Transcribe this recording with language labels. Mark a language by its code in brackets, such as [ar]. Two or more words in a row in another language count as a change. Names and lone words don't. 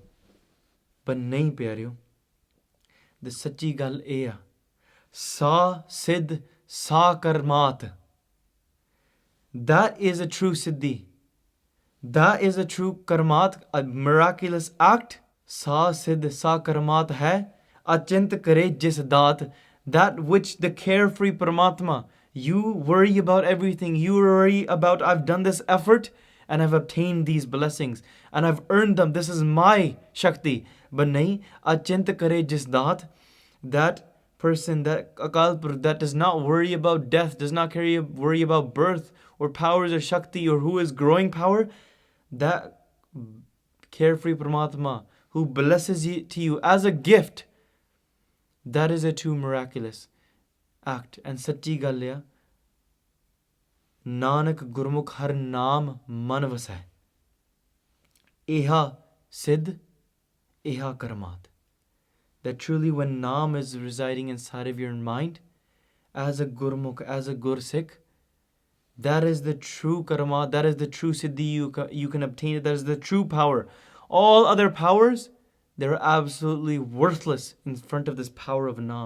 [pa] But ਨਹੀਂ ਪਿਆਰਿਓ, ਤੇ ਸੱਚੀ ਗੱਲ ਏਹ ਸਾ ਸਿੱਧ ਸਾ ਕਰਾਮਾਤ. [en] That is a true siddhi. That is a true karmat, a miraculous act. [pa] ਸਾ ਸਿਧਿ ਸਾ ਕਰਾਮਾਤਿ ਹੈ ਅਚਿੰਤੁ ਕਰੇ ਜਿਸੁ ਦਾਤਿ. [en] That which the carefree Paramatma, you worry about everything. You worry about, I've done this effort and I've obtained these blessings and I've earned them. This is my Shakti. But nahi, [pa] ਅਚਿੰਤੁ ਕਰੇ ਜਿਸੁ ਦਾਤਿ. [en] That person, that Akal Purkh, that does not worry about death, does not worry about birth or powers or Shakti or who is growing power, that carefree Paramatma who blesses you to you as a gift, that is a true miraculous act. [pa] And ਸਚੀ ਗਲਾ ਨਾਨਕ ਗੁਰਮੁਖਿ ਹਰਿ ਨਾਮੁ ਮਨਿ ਵਸੈ. ਏਹਾ ਸਿਧਿ ਏਹਾ ਕਰਾਮਾਤਿ. [en] That truly when Naam is residing inside of your mind, as a Gurmukh, as a Gursikh, that is the true karma, that is the true siddhi you can obtain. That is the true power. All other powers, they're absolutely worthless in front of this power of Naam.